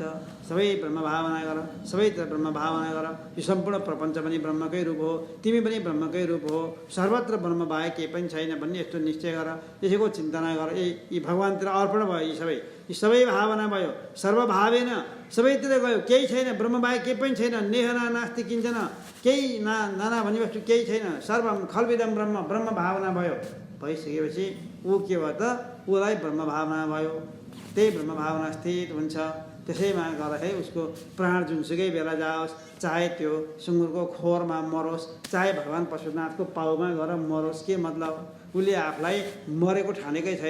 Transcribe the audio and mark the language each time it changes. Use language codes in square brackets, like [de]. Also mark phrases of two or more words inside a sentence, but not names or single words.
[ne] सबै ब्रह्म भावना गर, सबैतिर ब्रह्म भावना गर। यो सम्पूर्ण प्रपञ्च पनि ब्रह्मकै रूप हो, तिमी पनि ब्रह्मकै रूप हो, सर्वत्र ब्रह्म बाहेक केही पनि छैन भन्ने यस्तो निश्चय गर। यसैको चिन्तना गर। यी भगवान्तिर अर्पण भयो। यी सबै भावना भयो। सर्वभावेन सबैतिर गयो, केही छैन, ब्रह्म बाहेक केही पनि छैन। [sa] नेहना नास्ति किञ्चन, [ne] केही नाना भन्ने वस्तु केही छैन। [sa] सर्वम खल्विदम [ne] ब्रह्म भावना भयो। भइसकेपछि ऊ के भयो त, उसलाई ब्रह्म भावना भयो। त्यही ब्रह्म भावना स्थित हुन्छ। त्यसैमा गर्दाखेरि उसको प्राण जुनसुकै बेला जाओस्, चाहे त्यो सुँगुरको खोरमा मरोस्, चाहे भगवान् पशुपतिनाथको पाउमा गएर मरोस्, के मतलब, उसले आफूलाई मरेको ठानेकै छैन।